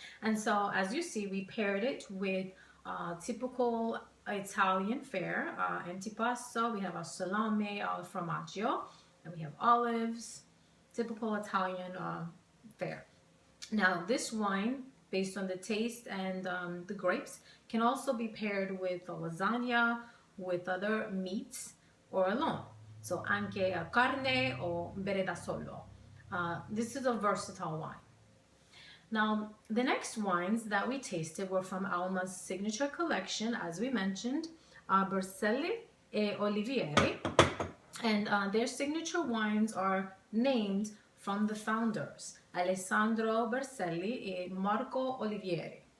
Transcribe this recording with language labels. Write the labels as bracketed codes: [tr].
[en] And so, as you see, we paired it with typical Italian fare, antipasto. We have a salame al formaggio, and we have olives. Typical Italian fare. Now, this wine, based on the taste and the grapes, can also be paired with a lasagna, with other meats, or alone. [it] So, anche carne o bere da solo. [en] This is a versatile wine. Now, the next wines that we tasted were from Alma's signature collection, as we mentioned, Berselli e Olivieri. And their signature wines are named from the founders, Alessandro Berselli and Marco Olivieri.